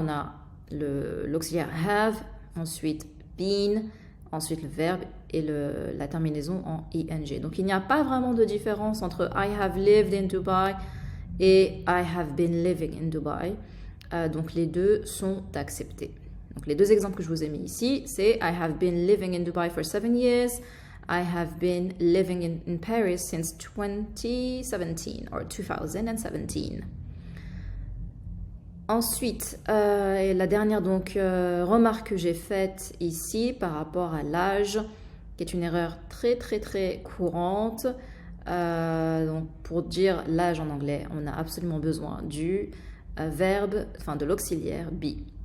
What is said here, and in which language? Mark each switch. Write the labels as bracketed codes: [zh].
[fr] On a l'auxiliaire have, ensuite been, ensuite le verbe et la terminaison en ing. Donc il n'y a pas vraiment de différence entre [en] I have lived in Dubai [fr] et [en] I have been living in Dubai. [fr] Donc les deux sont acceptés. Donc les deux exemples que je vous ai mis ici, c'est [en] I have been living in Dubai for 7 years. I have been living in Paris since 2017 or 2017. [fr] Ensuite, la dernière remarque que j'ai faite ici par rapport à l'âge, qui est une erreur très très très courante. Donc pour dire l'âge en anglais, on a absolument besoin du verbe, enfin de l'auxiliaire be.